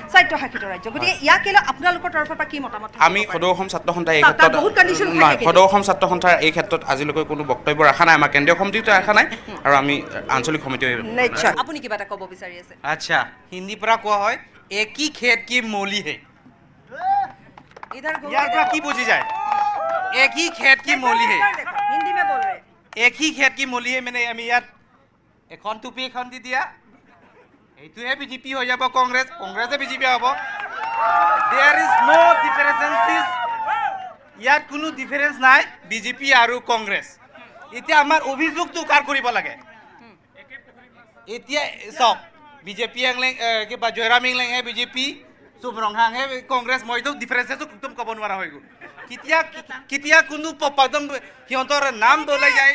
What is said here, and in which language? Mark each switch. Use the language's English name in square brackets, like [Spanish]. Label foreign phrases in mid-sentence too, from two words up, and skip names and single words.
[Assamese] স্বায়ত্তশাসিত ৰাজ্য গতিকে ইয়াক লৈ আপোনালোকৰ তৰফৰ পৰা কি মতামত থাকিব আমি পাৰে? সদৌ অসম ছাত্ৰ সন্থাই এই তাত ক্ষেত্ৰত বহুত condition থাকে নহয় কিন্তু। সদৌ অসম ছাত্ৰ সন্থাৰ এই ক্ষেত্ৰত আজিলৈকে কোনো বক্তব্য ৰখা নাই আমাৰ কেন্দ্ৰীয় সমিতিটো ৰখা নাই আৰু আমি আঞ্চলিক সমিতিও নিশ্চয় আপুনি কিবা এটা ক'ব বিচাৰি আছে আচ্ছা হিন্দীৰ পৰা কোৱা হয় [Hindi] एक ही खेत की मूली है इधर घूम [Assamese] ইয়াৰ [Hindi] के [Assamese] পৰা [Hindi] देखो। [Assamese] কি বুজি যায় [Hindi] एक ही खेत की मूली है इधर देखो, हिंदी में बोल रहे एक ही खेत की मूली है [Assamese] মানে আমি ইয়াত এখন টুপি এখন দি দিয়া এইটোহে বিজেপি হৈ যাব কংগ্ৰেছে বিজেপি হ'ব [English] there is no differences [Assamese] ইয়াত কোনো ডিফাৰেন্স নাই বিজেপি আৰু কংগ্ৰেছ এতিয়া আমাৰ অভিযোগটো কাৰ কৰিব লাগে এতিয়া চাওক বিজেপি কিবা জয়ৰাম ইংলেংহে বিজেপি চুমৰংহাংহে কংগ্ৰেছ মইতো ডিফাৰেন্সেছো একদম ক'ব নোৱাৰা হৈ গ'ল কেতিয়া কোনো একদম সিহঁতৰ নাম বলাই যায়